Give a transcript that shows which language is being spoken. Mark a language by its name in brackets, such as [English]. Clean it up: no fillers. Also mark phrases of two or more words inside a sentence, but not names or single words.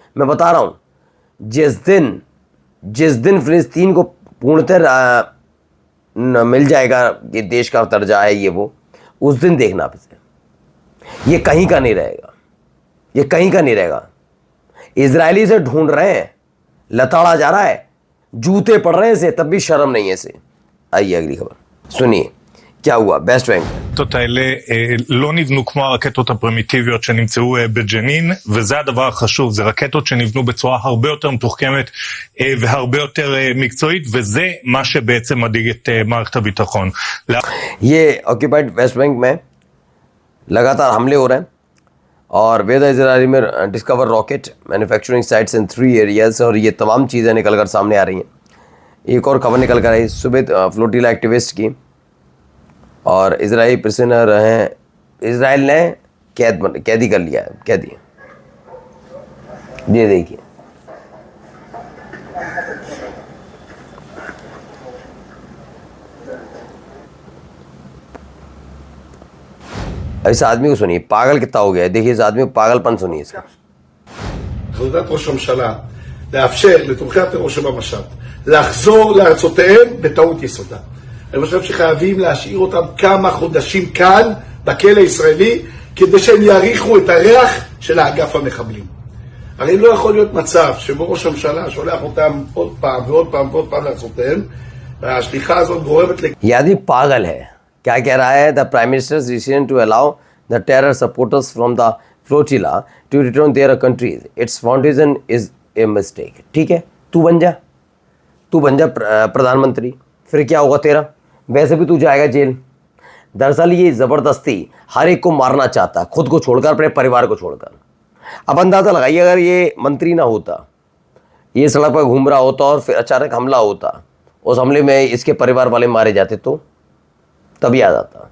[Hindi] मैं बता रहा हूं, जिस दिन फिलिस्तीन को पूर्णतः मिल जाएगा ये देश का दर्जा है ये वो, उस दिन देखना आप इसे। ये कहीं का नहीं रहेगा, ये कहीं का नहीं रहेगा। इजरायली से ढूंढ रहे हैं, लताड़ा जा रहा है, जूते पड़ रहे हैं इसे, तब भी शर्म नहीं है इसे। आइए अगली खबर सुनिए क्या हुआ वेस्ट बैंक में। [Hebrew] הרקטות האלה לא נבנו כמו הרקטות הפרימיטיביות שנמצאו בג'נין, וזה הדבר החשוב, זה רקטות שנבנו בצורה הרבה יותר מתוחכמת והרבה יותר מקצועית, וזה מה שבעצם מדאיג את מערכת הביטחון. [Hindi] ये [English] occupied West Bank [Hindi] में लगातार हमले हो रहे हैं और वेद इजराइली में [English] discover rocket manufacturing sites in 3 areas, [Hindi] और ये तमाम चीज़ें निकल कर सामने आ रही हैं। एक और खबर निकल कर आई सुबह [English] flotilla activist [Hindi] की, और [English] Israeli prisoner [Hindi] हैं, इजराइल ने कैदी कर लिया है, कैदी। ये देखिए इस आदमी को सुनिए, पागल कितना हो गया है। देखिए इस आदमी को पागलपन सुनिए इसका। [Hebrew] החלטת ראש הממשלה לאפשר לתומכי הטרור שבמשט לחזור לארצותיהם בטעות יסודה. אני חושב שחייבים להשאיר אותם כמה חודשים כאן בכלא הישראלי כדי שהם יעריכו את הריח של האגף המחבלים. הרי לא יכול להיות מצב שבו ראש הממשלה שולח אותם עוד פעם ועוד פעם ועוד פעם לארצותיהם, והשליחה הזאת גורמת [Hindi] ये आदमी पागल है। क्या कह रहा है? [English] The prime minister decision to allow the terror supporters from the flotilla to return their countries, its foundation is a mistake. [Hindi] ठीक है, तू बन जा प्रधानमंत्री, फिर क्या होगा तेरा? वैसे भी तू जाएगा जेल। दरअसल ये ज़बरदस्ती हर एक को मारना चाहता है, खुद को छोड़कर, अपने परिवार को छोड़कर। अब अंदाज़ा लगाइए अगर ये मंत्री ना होता, ये सड़क पर घूम रहा होता और फिर अचानक हमला होता, उस हमले में इसके परिवार वाले मारे जाते तो तब याद आता।